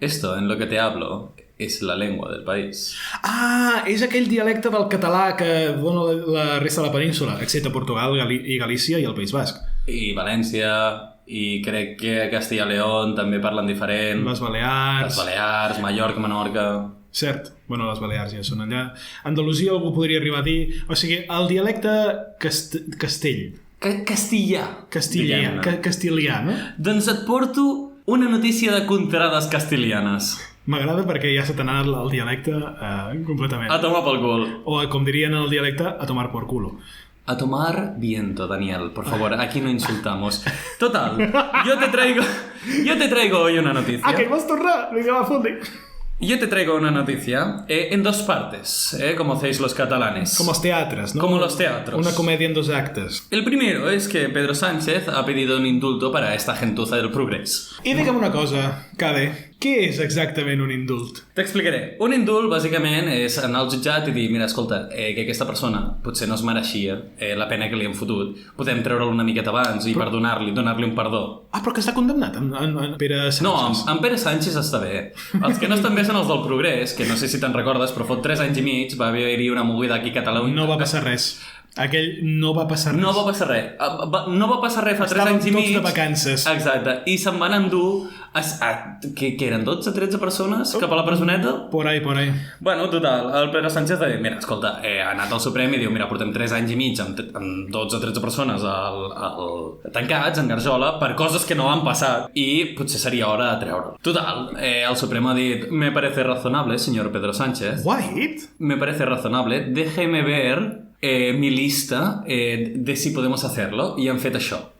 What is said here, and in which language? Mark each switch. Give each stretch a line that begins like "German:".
Spanish: Esto, en lo que te hablo, es la lengua del país.
Catalan: Ah, és aquell dialecte del català que dona la resta de la península, excepte Portugal i Galícia i el País Basc. I València, i crec que a Castilla y León també parlen diferent. Les Balears... Les Balears, Mallorca, Menorca... Cert. Bueno, les Balears ja són allà. Andalusia algú podria arribar a dir... O sigui, el dialecte castell. Castellà. Castilià, no? Doncs et porto una notícia de contrades castilianes. M'agrada perquè ja se t'ha anat el dialecte completament. A tomar pel cul. O, com dirien en el dialecte,
Spanish: a tomar por culo. A tomar viento, Daniel. Por favor, aquí no insultamos. Total, yo te traigo hoy una noticia.
Catalan: Ah, que hi vols tornar? Vinga, va, fot-li.
Spanish: Yo te traigo una noticia en dos partes, como hacéis los catalanes. Como los teatros, ¿no? Como los teatros. Una comedia en 2 actes. El primero es que Pedro Sánchez ha pedido un indulto para esta gentuza del progrés.
Catalan: I digue'm una cosa, Cade, què és exactament un indult? T'explicaré. Un indult, bàsicament, és anar al jutjat i dir, mira, escolta, que aquesta persona potser no es mereixia la pena que li hem fotut. Podem treure'l una miqueta abans i perdonar-li, donar-li un perdó. Ah, però que està condemnat, en Pere Sánchez. No, en Pere Sánchez està bé. Els que no estan bé són els del Progrés, que no sé si te'n recordes, però fot 3 anys i mig va haver-hi una movida aquí a Catalunya. No va passar res. Aquell no va passar res. No va passar res. No va passar res fa 3 anys i mig. Estàvem tots de vacances. Exacte. I se'n van endur que eren 12 13 persones cap a la presoneta.
Spanish: Por ahí.
Catalan: Bueno, total, el Pedro Sánchez va dir, mira, escolta, ha anat al Suprem i diu, mira, portem 3 anys i mig amb 12 13 persones tancats en garjola per coses que no han passat i potser seria hora de treure'l. Total, el Suprem ha dit,
Spanish: me parece razonable, señor Pedro Sánchez.
English: What?
Spanish: Me parece razonable, déjeme ver mi lista de si podemos hacerlo,
Catalan: i han fet això.